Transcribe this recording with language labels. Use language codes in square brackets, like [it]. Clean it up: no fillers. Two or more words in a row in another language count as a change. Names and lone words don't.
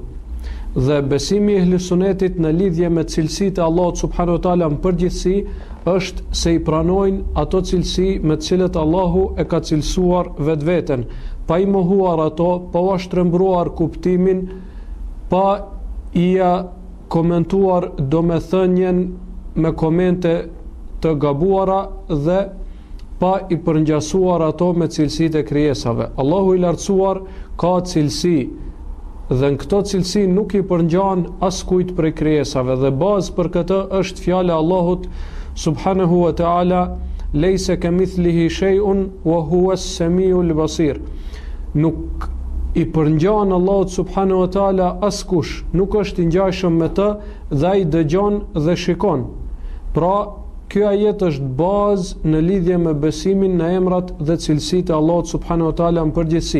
[sq] Dhe besimi i ehli sunetit në lidhje me cilësitë e Allahut [ar] سبحانه وتعالى [sq] në përgjithësi është se i pranojnë ato cilësi me të cilët Allahu e ka cilësuar vetveten, pa i mohuar ato, pa u shtrembruar kuptimin, pa i komentuar domethënien me komente të gabuara dhe pa i përngjasuar ato me cilësitë e krijesave. Allahu i lartësuar ka cilësi dhe në këto cilësi nuk i përngjan askujt prej krijesave dhe bazë për këtë është fjala e Allahut [ar] سبحانه وتعالى: "ليس كمثله شيء وهو السميع البصير." [sq] Nuk i përngjan Allahut [ar] سبحانه وتعالى [sq] askush, nuk është i ngjashëm me të dhe ai dëgjon dhe shikon. Pra, ky ajet është bazë në lidhje me besimin në emrat dhe cilësitë e Allahut [ar] سبحانه وتعالى [sq] në përgjithësi.